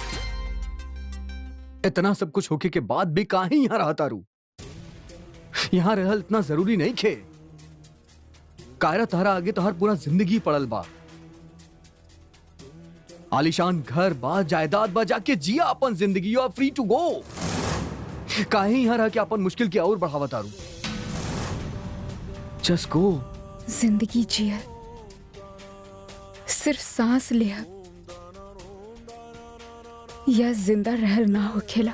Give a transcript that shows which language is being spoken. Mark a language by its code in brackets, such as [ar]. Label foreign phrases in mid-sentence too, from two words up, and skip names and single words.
[bho] इतना सब कुछ होके के बाद भी काहे यहाँ रहा तारू? यहाँ रहल इतना जरूरी नहीं खे। कायरा तहरा आगे तोहर पूरा जिंदगी पड़ल बा। आलिशान घर बा, जायदाद बा, जाके जिया अपन जिंदगी। [en] you are free to go. [bho] काहे यहाँ रह के अपन मुश्किल की और बढ़ावा तारू? [en] just go. [bho] जिंदगी जिया, सिर्फ सांस लिया या जिंदा रहल ना हो खेला।